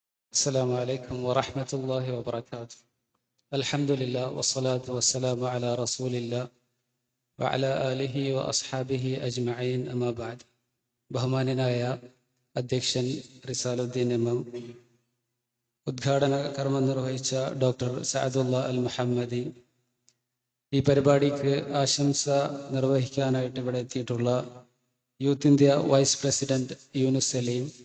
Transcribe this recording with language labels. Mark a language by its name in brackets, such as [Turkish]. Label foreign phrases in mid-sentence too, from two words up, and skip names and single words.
[Arabic] السلام عليكم ورحمة الله وبركاته. الحمد لله والصلاة والسلام على رسول الله وعلى آله وأصحابه أجمعين أما بعد. [Malayalam] ബഹുമാന്യനായ അധ്യക്ഷൻ റിസാലുദ്ദീൻ എം ഉദ്ഘാടന കർമ്മം നിർവഹിച്ച ഡോക്ടർ സഅദുള്ള അൽ മുഹമ്മദി, ഈ പരിപാടിക്ക് ആശംസ നിർവഹിക്കാനായിട്ട് ഇവിടെ എത്തിയിട്ടുള്ള യൂത്ത് ഇന്ത്യ വൈസ് പ്രസിഡന്റ് യൂനുസ് സലീം,